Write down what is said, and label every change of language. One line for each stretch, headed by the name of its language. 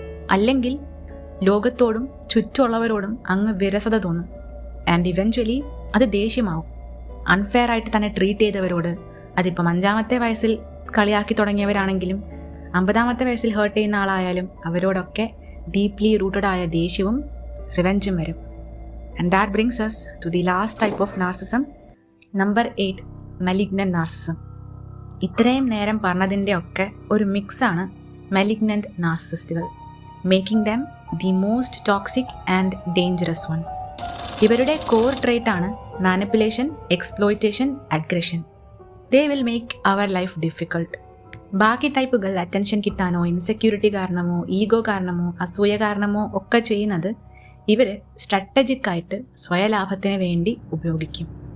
Malayalam: അല്ലെങ്കിൽ ലോകത്തോടും ചുറ്റുമുള്ളവരോടും അങ്ങ് വിരസത തോന്നും.
English: and eventually
Malayalam: അത് ദേഷ്യമാവും. അൺഫെയർ ആയിട്ട് തന്നെ ട്രീറ്റ് ചെയ്തവരോട്, അതിപ്പം 5-ാമത്തെ വയസ്സിൽ കളിയാക്കി തുടങ്ങിയവരാണെങ്കിലും 50-ാമത്തെ വയസ്സിൽ ഹേർട്ട് ചെയ്യുന്ന ആളായാലും അവരോടൊക്കെ ഡീപ്ലി റൂട്ടഡ് ആയ ദേഷ്യവും റിവെഞ്ചും വരും.
English: And that brings us to the last type of narcissism, number 8, malignant narcissism.
Malayalam: ഇത്രയും നേരം പറഞ്ഞതിൻ്റെ ഒക്കെ ഒരു മിക്സാണ് malignant നാർസിസിസ്റ്റുകൾ,
English: Making them the most toxic and dangerous one.
Malayalam: ഇവരുടെ കോർ ട്രേറ്റ് ആണ് manipulation, exploitation, aggression.
English: They will make അവർ life difficult.
Malayalam: ബാക്കി ടൈപ്പുകൾ attention കിട്ടാനോ insecurity കാരണമോ ഈഗോ കാരണമോ അസൂയ കാരണമോ ഒക്കെ ചെയ്യുന്നത് ഇവർ സ്ട്രാറ്റജിക്കായിട്ട് സ്വയലാഭത്തിന് വേണ്ടി ഉപയോഗിക്കും.